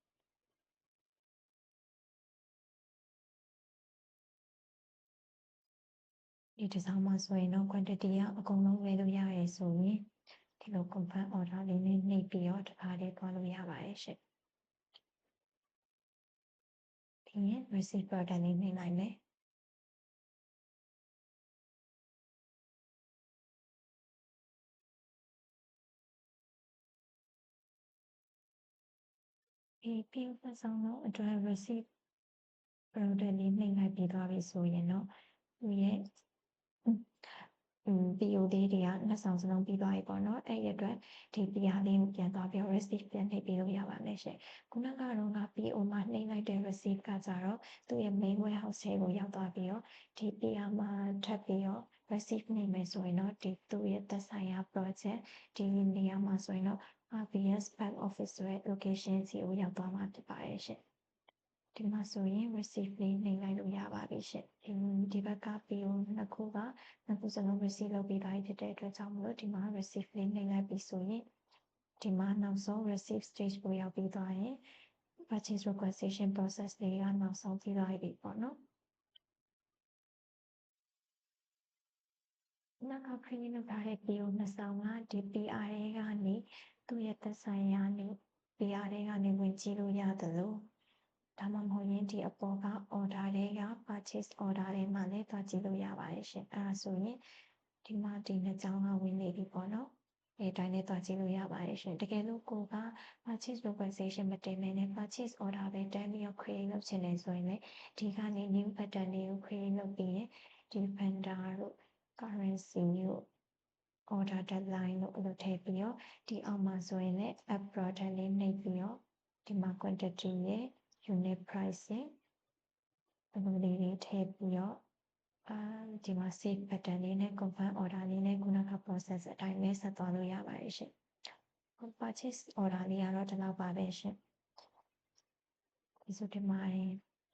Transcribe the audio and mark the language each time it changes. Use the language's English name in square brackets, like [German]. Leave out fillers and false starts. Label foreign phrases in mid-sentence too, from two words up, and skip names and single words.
[Burmese] ဒီတစ်စောင်းမှာဆိုရင်တော့ quantity ကအကုန်လုံးဝယ်လို့ရရဲဆိုရင်ဒီလို [English] confirm order [Burmese] လေးနဲ့နှိပ်ပြီးတော့တစ်ခါတည်းသွားလို့ရပါတယ်ရှင်။ ပြီးရင် [English] receive order [Burmese] လေးနှိပ်လိုက်မယ်။ဒီပြီးသက်ဆောင်တော့အတွက် [English] receive product [Burmese] လေးနှိပ်လိုက်ပြီးသွားပြီဆိုရင်တော့သူရဲ့ PO လေးတွေကနှစ်ဆောင်စလုံးပြီးသွားပြီပေါ့နော်။အဲ့ဒီအတွက်ဒီ PR လေးကိုပြန်သွားပြီးတော့ receive ပြန်နှိပ်ပေးလို့ရပါမယ်ရှင်။ခုနကတော့က PO မှာနှိပ် လိုက်တဲ့ receive ကကြတော့သူ့ရဲ့ [English] main warehouse [Burmese] ထဲကိုရောက်သွားပြီးတော့ဒီ PR မှာထပ်ပြီးတော့ receive နှိပ်မယ်ဆိုရင် တော့ဒီသူ့ရဲ့သက်ဆိုင်ရာ project ဒီနေရာမှာဆိုရင်တော့ [English] RBS back office [Burmese] ဆိုတဲ့ location စီကိုရောက်သွားမှာဖြစ်ပါတယ်ရှင်။ဒီမှာဆိုရင် receive လေးနှိပ်လိုက်လို့ရပါပြီရှင်။ဒီဘက်က PO နှစ်ခုစလုံး receive လုပ်ပြီးသားဖြစ်တဲ့အတွက်ကြောင့်မို့လို့ဒီမှာ receive လေးနှိပ်လိုက်ပြီဆိုရင်ဒီမှာနောက်ဆုံး [English] receive stage [Burmese] ကိုရောက်ပြီးသွားရင် [English] purchase requisition process [Burmese] လေးကနောက်ဆုံးပြီးသွားပြီပေါ့နော် ။နောက်က create လုပ်ထားတဲ့ PO နှစ်ဆောင်ကဒီ PR တွေကနေသူ့ရဲ့သက်ဆိုင်ရာနေ PR တွေကနေဝင်ကြည့်လို့ရတယ်လို့ဒါမှမဟုတ်ရင်ဒီအပေါ်က order တွေက [English] purchase order [Burmese] တွေမှာ လည်းတွားကြည့်လို့ရပါတယ်ရှင်။အဲ့ဒါဆိုရင်ဒီမှာဒီနှစ်ကြောင်းကဝင်နေပြီပေါ့နော်။ဒီတိုင်းလေးတွားကြည့်လို့ရပါတယ်ရှင်။တကယ် လို့ကိုက [English] purchase requisition [Burmese] မတင်ဘဲနဲ့ [English] purchase order [Burmese] ပဲတန်းပြီးတော့ create လုပ်ချင်တယ်ဆိုရင်လည်းဒီကနေ new button လေးကို create လုပ်ပြီးရင်ဒီ vendor တို့ currency တို့ [English] order deadline [Burmese] တို့အဲ့လိုထည့်ပြီးတော့ဒီအောက်မှာဆိုရင်လည်း [English] app product [Burmese] လေးနှိပ်ပြီးတော့ဒီမှာ quantity ရဲ့ [English] unit pricing [Burmese] အဲ့လိုလေးတွေထည့်ပြီးတော့ဒီမှာ [English] save button [Burmese] လေးနဲ့ [English] confirm order [Burmese] လေးနဲ့ခုနက process အတိုင်းပဲဆက်သွားလို့ရပါတယ်ရှင်။ [English] purchase order [Burmese] လေးကတော့ဒီလောက်ပါပဲရှင်။ဒီဆိုဒီမှာ